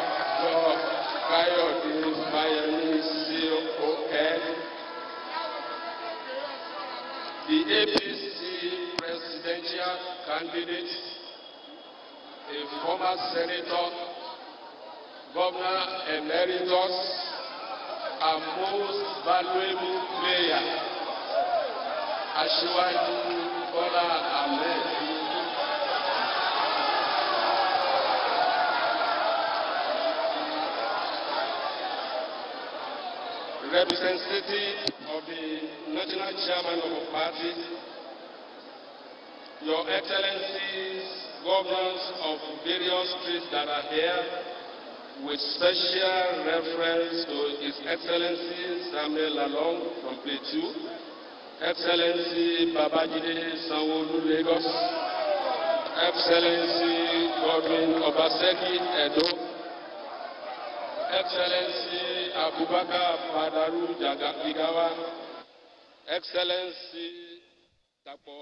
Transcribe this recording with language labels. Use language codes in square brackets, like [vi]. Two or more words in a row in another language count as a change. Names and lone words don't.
[en] Biodun CON, the APC presidential candidate, a former senator, governor emeritus, a most valuable player, Asiwaju Bola Ahmed. Representative of the National Chairman of the Party, Your Excellencies, Governors of various states that are here, with special reference to His Excellency Samuel Lalong from Plateau, Excellency Babajide Sanwo-Olu Lagos, Excellency Godwin Obaseki Edo, Excellency Abubakar Badaru Jagawa, Excellency Dr.